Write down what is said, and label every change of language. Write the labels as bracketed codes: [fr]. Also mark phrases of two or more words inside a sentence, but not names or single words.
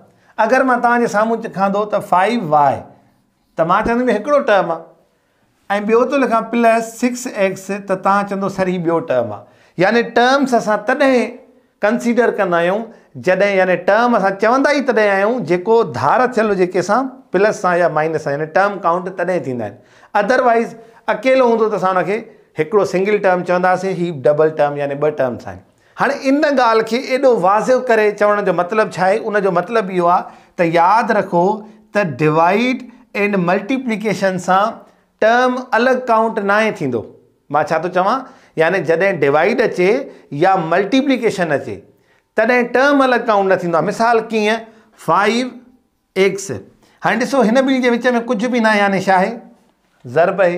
[sd] अगरि मां तव्हांजे साम्हूं लिखां थो त 5y, त मां चवंदुमि हिकिड़ो टर्म आहे, ऐं ॿियो थो लिखां +6x, त तव्हां चवंदो सर ही ॿियो टर्म आहे। यानी टर्म्स असां तॾहिं कंसीडर कंदा आहियूं जॾहिं, यानी टर्म असां चवंदा ई तॾहिं आहियूं जेको धार थियल हुजे कंहिंसां, प्लस सां या माइनस सां, यानी [en] term count [sd] तॾहिं थींदा आहिनि। अदरवाइज़ अकेलो हूंदो त असां हुनखे हिकिड़ो [en] single term [sd] चवंदासीं, ही [en] double term, [sd] यानी 2 टर्म्स आहिनि। हाणे इन ॻाल्हि खे एॾो वाज़िव करे चवण जो मतिलबु छा आहे? उन जो मतिलबु इहो आहे त यादि रखो त [en] divide and multiplication [sd] सां टर्म अलॻि काउंट न आहे थींदो। मां छा थो चवां, यानी जॾहिं डिवाइड अचे या मल्टीप्लिकेशन अचे, तॾहिं टर्म अलॻि काउंट न थींदो आहे। मिसाल कीअं, 5x। हाणे ॾिसो हिन ॿिन्ही जे विच में कुझु बि न आहे, यानी छा आहे, ज़र्ब आहे।